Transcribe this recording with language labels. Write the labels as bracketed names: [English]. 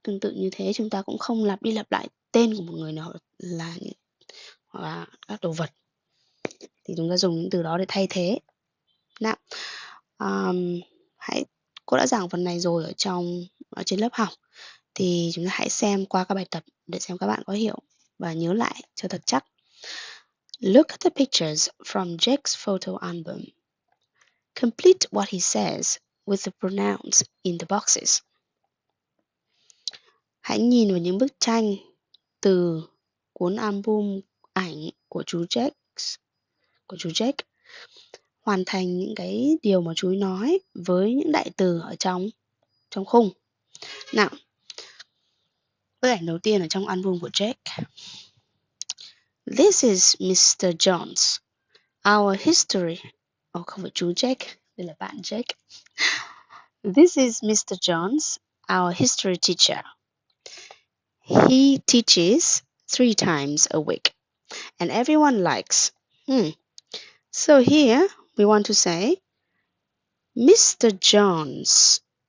[Vietnamese] Tương tự như thế chúng ta cũng không lặp đi lặp lại tên của một người nào hoặc là các đồ vật. Thì chúng ta dùng những từ đó để thay thế. Nào, cô đã giảng phần này rồi ở trên lớp học. Thì chúng ta hãy xem qua các bài tập để xem các bạn có hiểu và nhớ lại cho thật chắc. [English] Look at the pictures from Jake's photo album. Complete what he says with the pronouns in the boxes. [Vietnamese] Hãy nhìn vào những bức tranh từ cuốn album ảnh của chú Jake. Hoàn thành những cái điều mà chú nói với những đại từ ở trong khung. Nào, bức ảnh đầu tiên ở trong album của Jake. [English] This is Mr. Jones, our history. [Vietnamese] Không phải chú Jake, đây là bạn Jake. [English] This is Mr. Jones, our history teacher. He teaches 3 times a week, and everyone likes. So here we want to say, Mr. Jones.